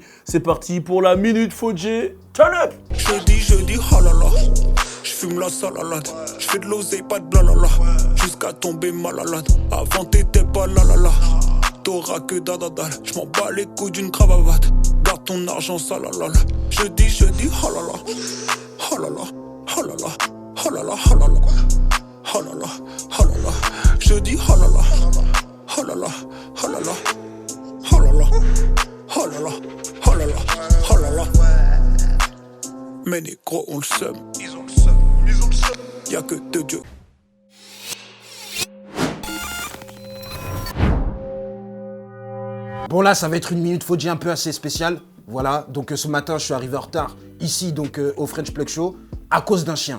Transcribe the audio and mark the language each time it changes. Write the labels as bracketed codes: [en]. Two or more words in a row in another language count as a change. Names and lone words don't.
[fr] C'est parti pour la Minute Fodjé. [en] Turn up! [fr] Je dis, oh là là. J'fume la salalade. J'fais de l'oseille, pas de blalala. Jusqu'à tomber malade. Avant, t'étais pas là là là. T'auras que dadadal. J'm'en bats les couilles d'une cravate. Garde ton argent, salalala. Je dis, oh là là. Oh là là. Oh là là. Oh là là. Oh là là. Oh là là. Oh là là. Je dis, oh là là. Oh là là. Oh là là. Oh là là. Oh là là. Oh là là. Oh là là. Mais négro, on le seum. Ils ont le seum. Y'a que deux dieux. Bon là, ça va être une minute Fodjé un peu assez spéciale. Voilà, donc ce matin, je suis arrivé en retard ici, donc au French Plug Show, à cause d'un chien.